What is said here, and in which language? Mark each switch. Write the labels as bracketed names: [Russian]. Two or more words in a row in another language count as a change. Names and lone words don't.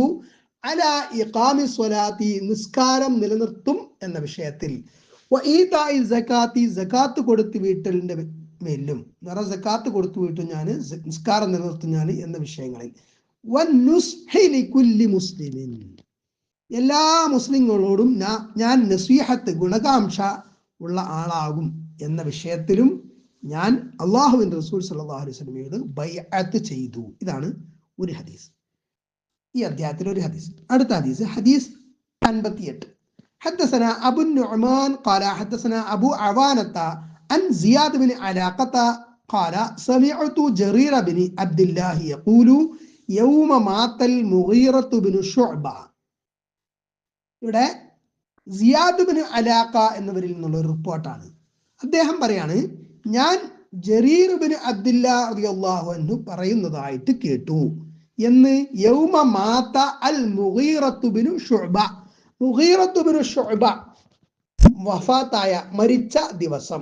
[Arabic] على إقام الصلاة, [Malayalam] നിസ്കാരം നിലനിർത്തും എന്ന വിഷയത്തിൽ, [Arabic] وإيتاء الزكاة, [Malayalam] സകാത്ത് കൊടുത്തു വീട്ടലിന്റെ മേലും, സകാത്ത് കൊടുത്തു വീട്ടും ഞാൻ, നിസ്കാരം നിലനിർത്തും ഞാൻ എന്ന വിഷയങ്ങളിൽ, [Arabic] والنصح لكل مسلم, [Malayalam] എല്ലാ മുസ്ലിങ്ങളോടും ഞാൻ നസീഹത്ത് ഗുണകാംക്ഷ ഉള്ള ആളാകും എന്ന വിഷയത്തിലും ഞാൻ അല്ലാഹുവിന്റെ റസൂൽ [Arabic] صلى الله عليه وسلم [Malayalam] ബൈഅത്ത് ചെയ്തു. ഇതാണ് ഒരു ഹദീസ്, ഈ അധ്യായത്തിലെ ഒരു ഹദീസ്. അടുത്ത ഹദീസ്, ഹദീസ് 58. [Arabic] حدثنا أبو النعمان قال حدثنا أبو عوانة عن زياد بن علاقة قال سمعت جرير بن عبد الله يقول يوم مات المغيرة بن شعبة. [Malayalam] ഇവിടെ സിയാദ് ബിൻ അലാഖ എന്നിവരിൽ നിന്നുള്ള ഒരു റിപ്പോർട്ടാണ്. അദ്ദേഹം പറയാണ്, ഞാൻ ജരീർ ബിൻ അബ്ദുല്ലാഹ് [Arabic] رضي الله عنه [Malayalam] പറയുന്നതായിട്ട് കേട്ടു എന്ന്. [Arabic] يوم مات المغيرة بن شعبة, [Malayalam] മുഗീറത്തു ബിൻ ശുഅബ വഫാത്തായ, മരിച്ച ദിവസം.